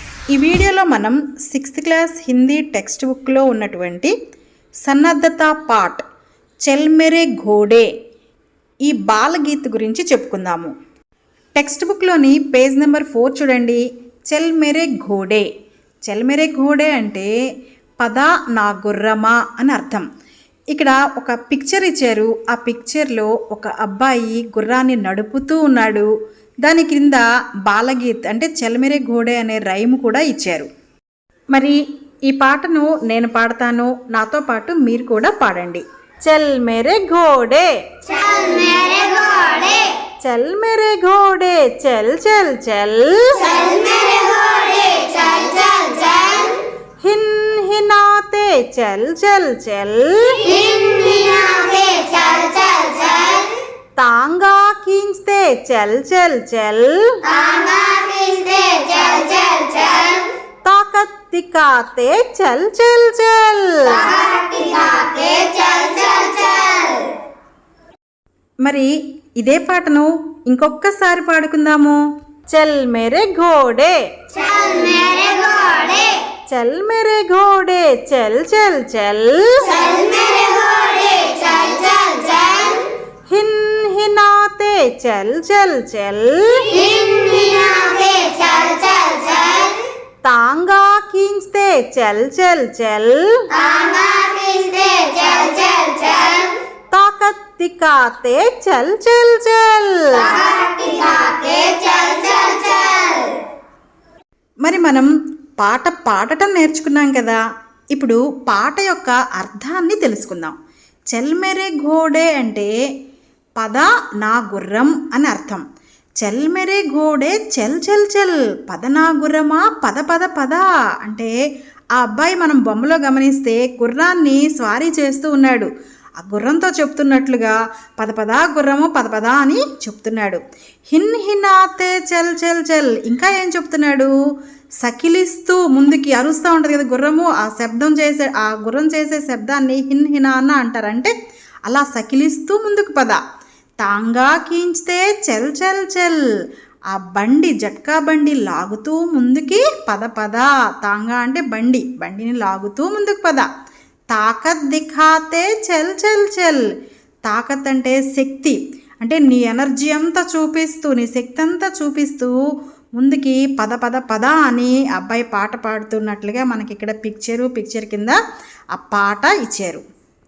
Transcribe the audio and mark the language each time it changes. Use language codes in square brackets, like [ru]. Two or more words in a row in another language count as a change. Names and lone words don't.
[te] ఈ వీడియోలో మనం 6th క్లాస్ హిందీ టెక్స్ట్ బుక్లో ఉన్నటువంటి సన్నద్ధత పాఠ్ [hi] चल मेरे घोड़े [te] ఈ బాలగీత్ గురించి చెప్పుకుందాము. టెక్స్ట్ బుక్లోని [en] page number [te] 4 చూడండి. [hi] चल मेरे घोड़े. चल मेरे घोड़े [te] అంటే పద నా గుర్రమా అని అర్థం. ఇక్కడ ఒక పిక్చర్ ఇచ్చారు. ఆ పిక్చర్లో ఒక అబ్బాయి గుర్రాన్ని నడుపుతూ ఉన్నాడు. దాని క్రింద బాలగీత్ అంటే [hi] चल मेरे घोड़े [te] అనే రైమ్ కూడా ఇచ్చారు. మరి ఈ పాటను నేను పాడతాను, నాతో పాటు మీరు కూడా పాడండి. [hi] चल मेरे घोड़े, चल मेरे घोड़े, चल मेरे घोड़े, चल चल चल, चल मेरे घोड़े, चल चल चल, हिन हिनाते चल चल चल, हिन हिनाते चल चल चल, तांगा खींचते चल चल चल, तांगा खींचते चल चल चल, ताकत दिखाते चल चल चल. ताकत दिखाते चल चल चल. [te] మరి ఇదే పాటను ఇంకొకసారి పాడుకుందాము. [hi] चल मेरे घोड़े, चल मेरे घोड़े, चल मेरे घोड़े, चल चल चल, चल मेरे घोड़े, चल चल चल, हिन हिनाते चल चल चल, हिन हिनाते चल चल चल, तांगा खींचते चल चल चल, तांगा खींचते चल चल चल, ताकत दिखाते चल चल चल. ताकत दिखाते चल चल चल. [te] మరి మనం పాట పాడటం నేర్చుకున్నాం కదా. ఇప్పుడు పాట యొక్క అర్థాన్ని తెలుసుకుందాం. [hi] चल मेरे घोड़े [te] అంటే పద నా గుర్రం అని అర్థం. [hi] चल मेरे घोड़े चल चल चल, [te] పద నా గుర్రమా, పద పద పద అంటే ఆ అబ్బాయి మనం బొమ్మలో గమనిస్తే గుర్రాన్ని స్వారీ చేస్తూ ఉన్నాడు. ఆ గుర్రంతో చెప్తున్నట్లుగా పద పద గుర్రము పద పద అని చెప్తున్నాడు. [hi] हिन हिनाते चल चल चल, [te] ఇంకా ఏం చెప్తున్నాడు, సకిలిస్తూ ముందుకి అరుస్తూ ఉంటుంది కదా గుర్రము, ఆ గుర్రం చేసే శబ్దాన్ని [hi] हिन हिनाना [te] అంటారు. అంటే అలా సకిలిస్తూ ముందుకు పద. [hi] तांगा खींचते चल चल चल, [te] ఆ బండి జట్కా బండి లాగుతూ ముందుకి పద పద. తాంగా అంటే బండిని లాగుతూ ముందుకు పద. [hi] ताकत दिखाते चल चल चल, [te] తాకత్ అంటే శక్తి, అంటే నీ ఎనర్జీ అంతా చూపిస్తూ, నీ శక్తి అంతా చూపిస్తూ ముందుకి పద పద పద అని అబ్బాయి పాట పాడుతున్నట్లుగా మనకి ఇక్కడ పిక్చర్ కింద ఆ పాట ఇచ్చారు.